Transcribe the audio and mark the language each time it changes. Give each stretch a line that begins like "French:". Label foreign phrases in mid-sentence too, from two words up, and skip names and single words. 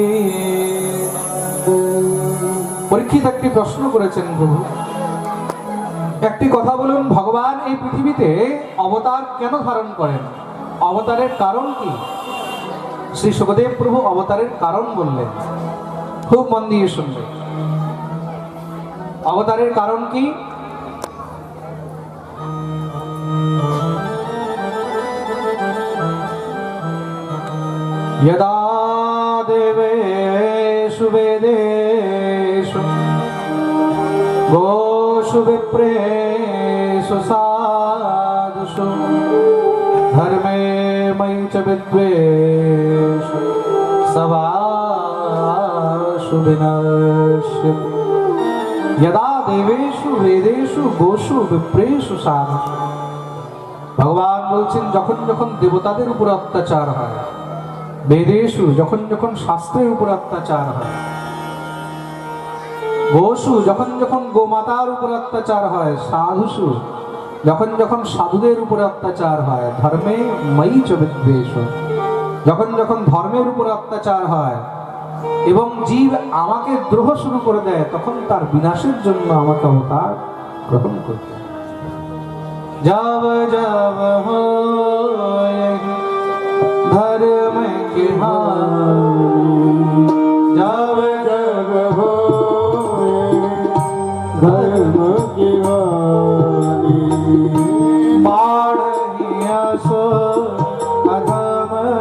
Bangla: পরীক্ষিত একটি প্রশ্ন করেছেন, প্রভু একটি কথা বলুন, ভগবান এই পৃথিবীতে অবতার কেন ধারণ করেন? অবতারের কারণ কি? শ্রী সুখদেব প্রভু অবতারের কারণ বললেন। খুব মন দিয়ে শুনবে। অবতারের কারণ কি?
Sanskrit: यदा देवेषु वेदेषु गोषु विप्रेषु साधुषु धर्मे मयि च विद्वेषु सवाषु विनश्यति। यदा देवेषु वेदेषु गोषु विप्रेषु साधुषु।
Bangla: ভগবান বলছেন, যখন যখন দেবতাদের উপর অত্যাচার হয়, বেদেশু যখন যখন শাস্ত্রের উপর অত্যাচার হয়, গোসু যখন যখন গোমাতার উপর অত্যাচার হয়, সাধুসু যখন যখন সাধুদের উপর অত্যাচার হয়,
Sanskrit: ধর্মে ময়ি চ বিদ্বেষ
Bangla: যখন যখন ধর্মের উপর অত্যাচার হয় এবং জীব আমাকে দ্রোহ শুরু করে দেয়, তখন তার বিনাশের জন্য আমাকে অবতার গ্রহণ করতে হয়।
Hindi: जब जब होएगी धर्म की हानि, जब जब होएगी धर्म की हानि, बाढ़िया सो अधम